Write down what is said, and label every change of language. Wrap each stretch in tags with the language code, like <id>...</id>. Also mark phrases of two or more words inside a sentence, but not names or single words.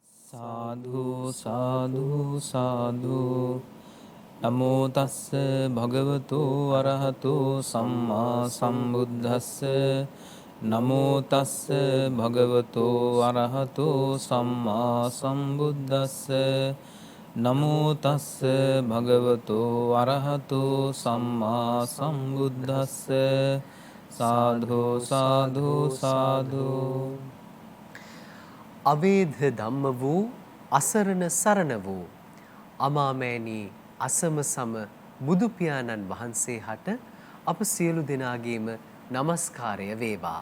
<pi>සාධු සාධු සාධු නමෝ තස්ස භගවතු අරහතු සම්මා සම්බුද්දස්ස නමෝ තස්ස භගවතු අරහතු සම්මා සම්බුද්දස්ස නමෝ තස්ස භගවතු අරහතු සම්මා සම්බුද්දස්ස සාධු සාධු සාධු</pi> <si>අවේධ ධම්ම වූ අසරණ සරණ වූ අමාමෑණී අසම සම බුදු පියාණන් වහන්සේ හට අප සියලු දෙනාගේම নমස්කාරය වේවා.</si>